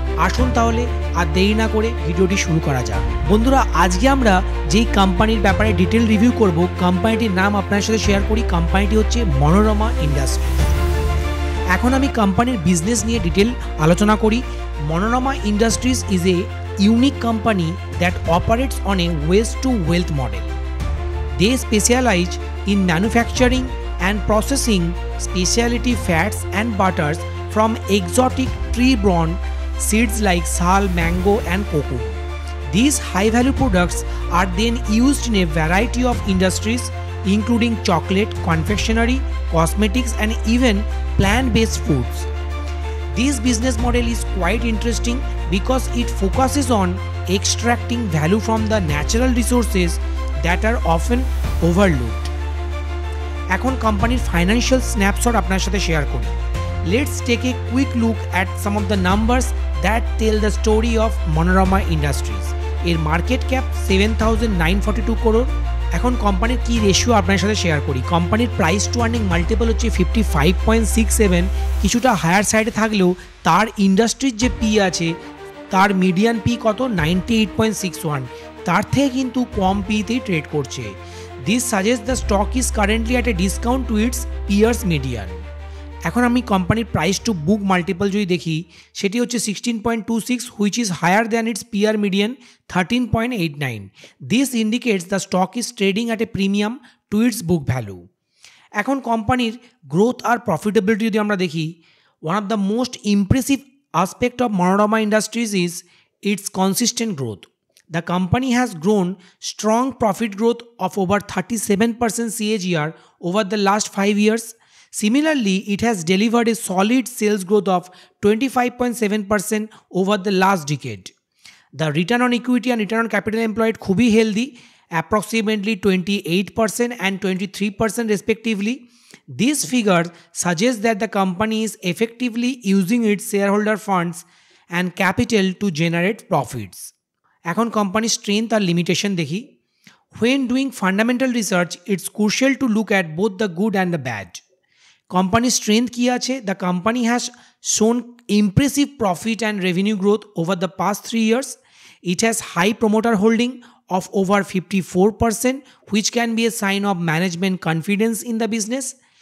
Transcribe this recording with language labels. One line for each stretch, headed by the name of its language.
Bangla: আসুন তাহলে আর দেরি না করে ভিডিওটি শুরু করা যাক। বন্ধুরা, আজকে আমরা যেই কোম্পানির ব্যাপারে ডিটেল রিভিউ করব, কোম্পানিটির নাম আপনার সাথে শেয়ার করি। কোম্পানিটি হচ্ছে মনোরমা ইন্ডাস্ট্রি। এখন আমি কোম্পানির বিজনেস নিয়ে ডিটেল আলোচনা করি।
English: Manorama Industries is a unique company that operates on a waste to wealth model. They specialize in manufacturing and processing specialty fats and butters from exotic tree-borne seeds like sal, mango and cocoa. These high-value products are then used in a variety of industries including chocolate, confectionery, cosmetics and even plant-based foods. This business model is quite interesting because it focuses on extracting value from the natural resources that are often overlooked.
Bangla: এখন কোম্পানির financial snapshot আপনার সাথে share করি।
English: Let's take a quick look at some of the numbers that tell the story of Manorama Industries.
Bangla: এর market cap 7,942 crore. এখন কোম্পানির কি ratio আপনার সাথে শেয়ার করি। কোম্পানির প্রাইস টু আর্নিং মাল্টিপল হচ্ছে 55.67, কিছুটা হায়ার সাইডে থাকলেও তার ইন্ডাস্ট্রির যে পি আছে তার মিডিয়ান পি কত 98.61, তার থেকে কিন্তু কম পিতেই ট্রেড করছে।
English: This suggest the stock is currently at a discount to its peers median.
Bangla: এখন আমি কোম্পানির প্রাইস টু বুক মাল্টিপল যদি দেখি, সেটি হচ্ছে 16.26,
English: Which is higher than its peer median 13.89। This indicates the stock is trading at a premium to its book value.
Bangla: এখন কোম্পানির growth আর profitability যদি আমরা দেখি,
English: One of the most impressive aspect of Manorama Industries is its consistent growth. The company has grown strong profit growth of over 37% CAGR over the last 5 years. Similarly, it has delivered a solid sales growth of 25.7% over the last decade. The return on equity and return on capital employed
Bangla: খুবই
English: healthy, approximately 28% and 23% respectively. These figures suggest that the company is effectively using its shareholder funds and capital to generate profits.
Bangla: এখন কোম্পানির strength আর limitation দেখি।
English: When doing fundamental research, it's crucial to look at both the good and the bad.
Bangla: কোম্পানির strength কি আছে?
English: The company has shown impressive profit and revenue growth over the past 3 years. It has high promoter holding of over 54%, which can be a sign of management confidence in the business.